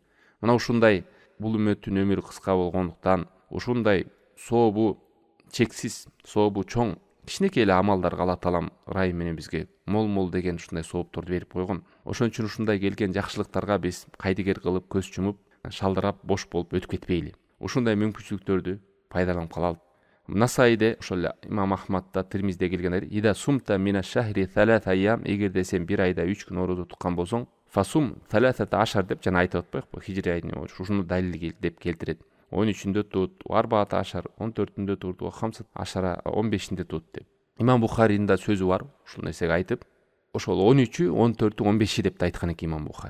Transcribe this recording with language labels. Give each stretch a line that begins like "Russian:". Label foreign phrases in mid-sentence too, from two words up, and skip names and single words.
Kyrgyz: Мына ушундай бул үммөттүн өмүрү кыска болгондуктан, ушундай сообу чексиз, сообу чоң кичинекей эле амалдарга Аллах таалам ырайы менен бизге мол деген ушундай соопторду берип койгон. Ошон үчүн ушундай келген жакшылыктарга биз кайдыгер кылып, көз жумуп, шалдырап, бош болуп өтүп кетпейли. Ушундай мүмкүнчүлүктөрдү пайдаланып калалы. Насайде, ошол Имам Ахмадда, Тирмизде келген
Arabic: إذا صمت من الشهر 3 أيام,
Kyrgyz: эгерде сен бир айда 3 күн орозо туткан болсоң, фасум 13 деп жана айтып атпайбы, хижри айдын ушуну далил деп келтирет. 13-үндө тут, 14, 14-үндө тут, 15, 15-inde tut деп. Имам Бухаринин да сөзү бар, ушул нерсеге айтып, ошол 13, 14, 15 деп айткан экен Имам Бухари.